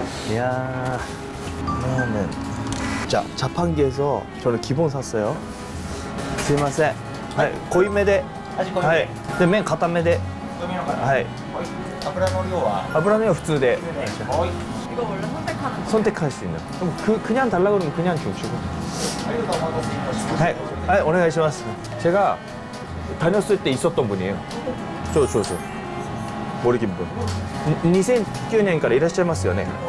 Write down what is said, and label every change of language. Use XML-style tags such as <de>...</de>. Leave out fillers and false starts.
<ko>이야, 라면. 자, 자판기에서 저는 기본 샀어요.</ko> <ja>스미마센. 하이, 고이메데. 하이. 네, 맨 가타메데. 하이. 油の量は 아브라면 普通で</ja> <ko>이거 원래 선택하는 거. 선택할 수 있는. 그럼 그냥 달라 그러면 그냥 주시고.</ko> <ja>はい、どうぞお待たせいたしました 하이, 하이, 오네가이시마스.</ja> <ko>제가 다녔을 때 있었던 분이에요. 저. 머리 긴 분.</ko> <ja>2009年からいらっしゃいますよね.</ja>